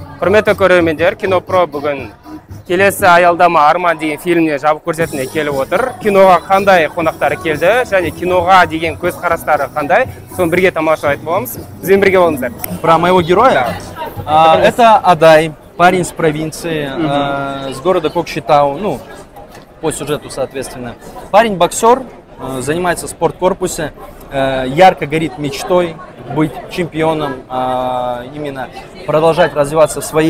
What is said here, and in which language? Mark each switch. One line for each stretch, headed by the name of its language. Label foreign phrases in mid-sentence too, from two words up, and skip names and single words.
Kazakh: Құрметті көрермендер, Кинопро бүгін келесі аялдама Арман деген фильміне жабық көрсетіліміне келіп отыр. Киноға қандай қонақтары келді және киноға деген көзқарастары қандай, соны бірге тамашалайтын боламыз. Бізбен бірге болыңыздар.
Russian: Про моего героя? Это Адай, парень с провинции, с города Кокшетау, ну, по сюжету, соответственно. Парень-боксер, занимается в спорткорпусе, ярко горит мечтой быть чемпионом, именно продолжать развиваться в своей